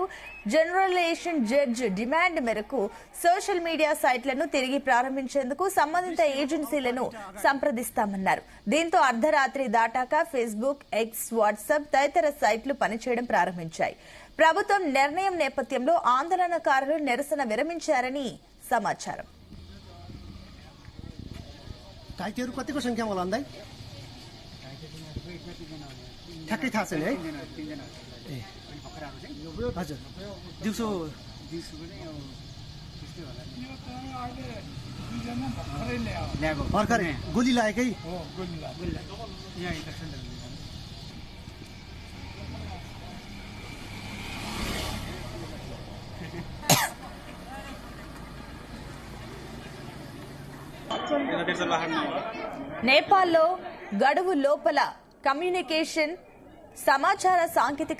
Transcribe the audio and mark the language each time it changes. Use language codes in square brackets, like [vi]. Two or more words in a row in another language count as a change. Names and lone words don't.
[te] జనరలేషన్ జడ్జి డిమాండ్ మేరకు [en] social media [te] సైట్లను తిరిగి ప్రారంభించేందుకు సంబంధిత ఏజెన్సీలను సంప్రదిస్తామన్నారు. దీంతో అర్ధరాత్రి దాటాక ఫేస్బుక్, ఎక్స్, వాట్సాప్ తదితర సైట్లు పనిచేయడం ప్రారంభించాయి. ప్రభుత్వం నిర్ణయం నేపథ్యంలో ఆందోళనకారులు నిరసన విరమించారని సమాచారం. [ne] घाइतेहरू कतिको संख्यामा होला अन्दाज ठ्याक्कै थाहा छैन है हजुर दिउँसो भर्खरै गोली लागेकै [te] నేపాల్లో గడువు లోపల కమ్యూనికేషన్, సమాచార సాంకేతిక